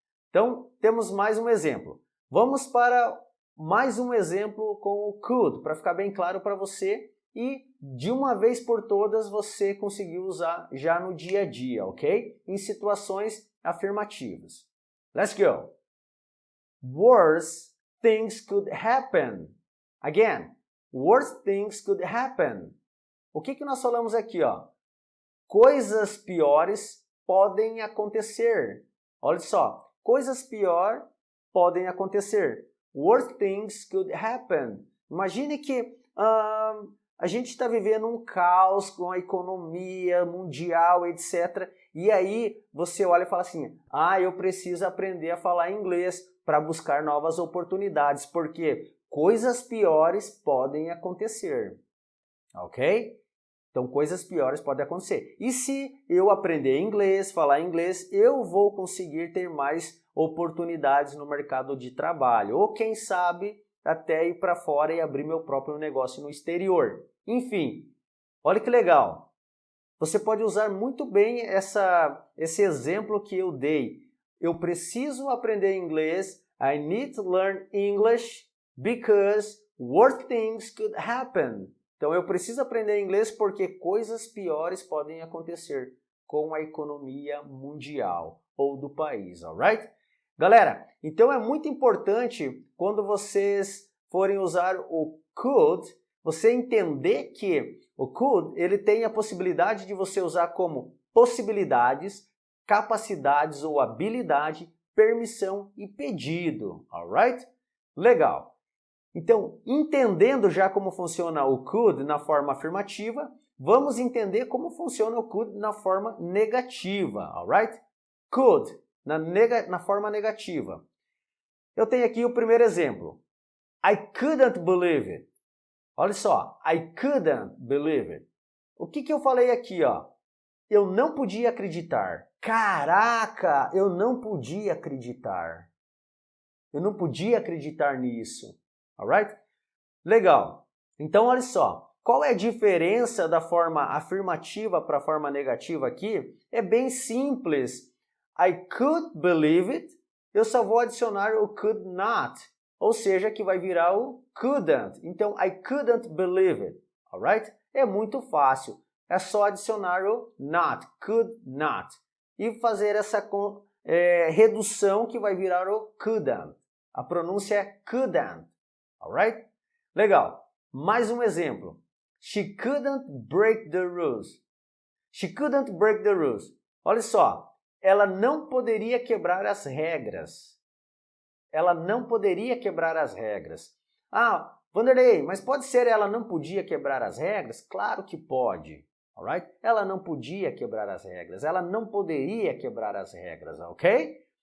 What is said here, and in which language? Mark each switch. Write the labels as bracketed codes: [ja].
[pt] Então, temos mais um exemplo. Vamos para mais um exemplo com o could, para ficar bem claro para você e de uma vez por todas você conseguiu usar já no dia a dia, ok? Em situações afirmativas. [en] Let's go! Worse things could happen. Again, worse things could happen. [pt] O que nós falamos aqui, ó? Coisas piores podem acontecer. Olha só, coisas piores podem acontecer. [en] Worse things could happen. [pt] Imagine que a gente está vivendo um caos com a economia mundial, etc. E aí você olha e fala assim, ah, eu preciso aprender a falar inglês para buscar novas oportunidades, porque coisas piores podem acontecer. Ok? Então, coisas piores podem acontecer. E se eu aprender inglês, falar inglês, eu vou conseguir ter mais oportunidades no mercado de trabalho. Ou, quem sabe, até ir para fora e abrir meu próprio negócio no exterior. Enfim, olha que legal. Você pode usar muito bem esse exemplo que eu dei. Eu preciso aprender inglês. [en] I need to learn English because worse things could happen. [pt] Então, eu preciso aprender inglês porque coisas piores podem acontecer com a economia mundial ou do país, alright? Galera, então é muito importante quando vocês forem usar o could, você entender que o could, ele tem a possibilidade de você usar como possibilidades, capacidades ou habilidade, permissão e pedido, alright? Legal. Então, entendendo já como funciona o could na forma afirmativa, vamos entender como funciona o could na forma negativa, alright? Could, na forma negativa. Eu tenho aqui o primeiro exemplo. [en] I couldn't believe it. [pt] Olha só, [en] I couldn't believe it. [pt] O que eu falei aqui, ó? Eu não podia acreditar. Caraca, eu não podia acreditar. Eu não podia acreditar nisso. Alright? Legal. Então, olha só. Qual é a diferença da forma afirmativa para a forma negativa aqui? É bem simples. [en] I could believe it. [pt] Eu só vou adicionar o could not. Ou seja, que vai virar o couldn't. [en] Então, I couldn't believe it. [pt] Alright? É muito fácil. É só adicionar o not. Could not. E fazer essa redução que vai virar o couldn't. A pronúncia é couldn't. Alright? Legal. Mais um exemplo. [en] She couldn't break the rules. She couldn't break the rules. [pt] Olha só. Ela não poderia quebrar as regras. Ela não poderia quebrar as regras. Ah, Vanderlei, mas pode ser ela não podia quebrar as regras? Claro que pode. Alright? Ela não podia quebrar as regras. Ela não poderia quebrar as regras, ok?